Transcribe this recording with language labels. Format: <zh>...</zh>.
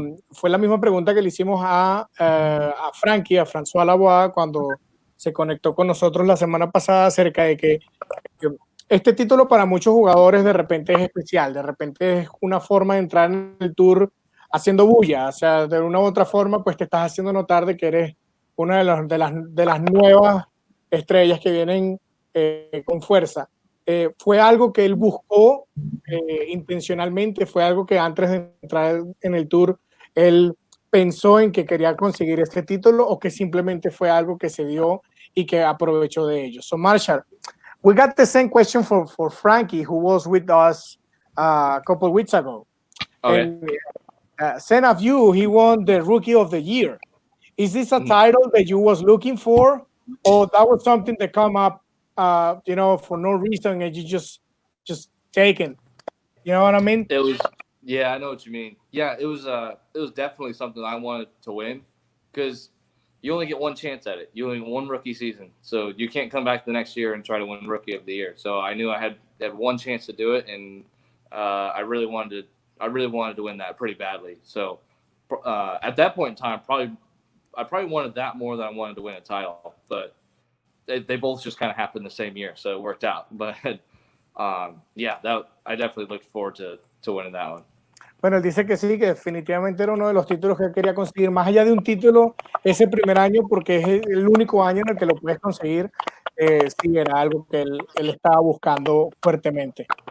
<es>Fue la misma pregunta que le hicimos a Frankie, a François Lavoie, cuando se conectó con nosotros la semana pasada, acerca de que este título para muchos jugadores de repente es especial, de repente es una forma de entrar en el tour haciendo bulla, o sea, de una u otra forma pues te estás haciendo notar de que eres una de las nuevas estrellas que vienen con fuerza. Fue algo que él buscó intencionalmente, fue algo que antes de entrar en el tour él pensó en que quería conseguir este título, o que simplemente fue algo que se dio y que aprovechó de ello.</es> <en>So Marshall, we got the same question for Frankie, who was with us a couple of weeks ago. Okay. And same of you, he won the Rookie of the Year. Is this a title that you was looking for, or that was something that come up for no reason and you just taken? You know what I mean? It Yeah, I know what you mean. Yeah, it was definitely something I wanted to win because you only get one chance at it. You only get one rookie season, so you can't come back the next year and try to win Rookie of the Year. So I knew I had one chance to do it, and I really wanted to win that pretty badly. So at that point in time, I probably wanted that more than I wanted to win a title, but they both just kind of happened the same year, so it worked out. But yeah, I definitely looked forward to winning that one.</en> <es>Bueno, él dice que sí, que definitivamente era uno de los títulos que él quería conseguir, más allá de un título ese primer año, porque es el único año en el que lo puedes conseguir, sí, era algo que él estaba buscando fuertemente.</es>